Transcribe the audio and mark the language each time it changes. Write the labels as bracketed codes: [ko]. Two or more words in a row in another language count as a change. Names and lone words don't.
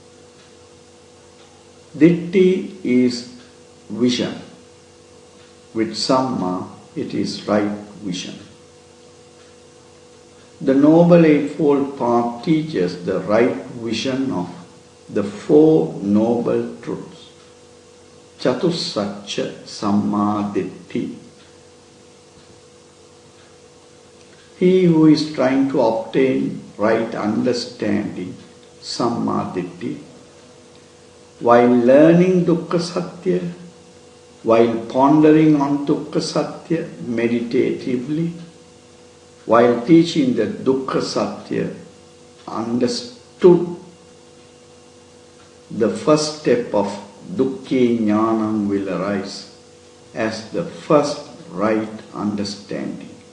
[en] Ditti is vision. With Samma, it is right vision. The Noble Eightfold Path teaches the right vision of the Four Noble Truths. [pi] Chatussacha Samma ditti. [en] He who is trying to obtain right understanding, Samma ditti, while learning [sa] Dukkha Satya, [en] while pondering on [sa] Dukkha Satya [en] meditatively, while teaching the [sa] Dukkha Satya, [en] understood the first step of [sa] Dukkha Jnanam [en] will arise as the first right understanding.